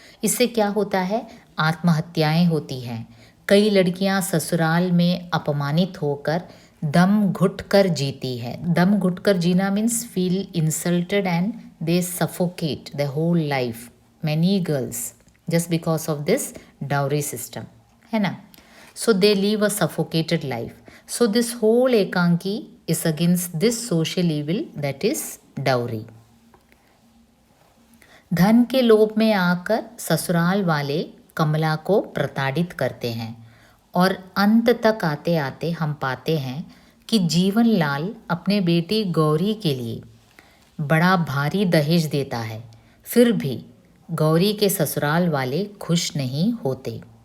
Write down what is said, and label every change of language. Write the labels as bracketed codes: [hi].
[hi] इससे क्या होता है, आत्महत्याएं होती हैं। कई लड़कियां ससुराल में अपमानित होकर दम घुट कर जीती है। दम घुट कर जीना [en] Means feel insulted and they suffocate the whole life. Many girls just because of this dowry system, [hi] है ना। [en] So they leave a suffocated life. So this whole ekanki is against this social evil, that is dowry. [hi] धन के लोभ में आकर ससुराल वाले कमला को प्रताड़ित करते हैं और अंत तक आते आते हम पाते हैं कि जीवनलाल अपने बेटी गौरी के लिए बड़ा भारी दहेज देता है, फिर भी गौरी के ससुराल वाले खुश नहीं होते।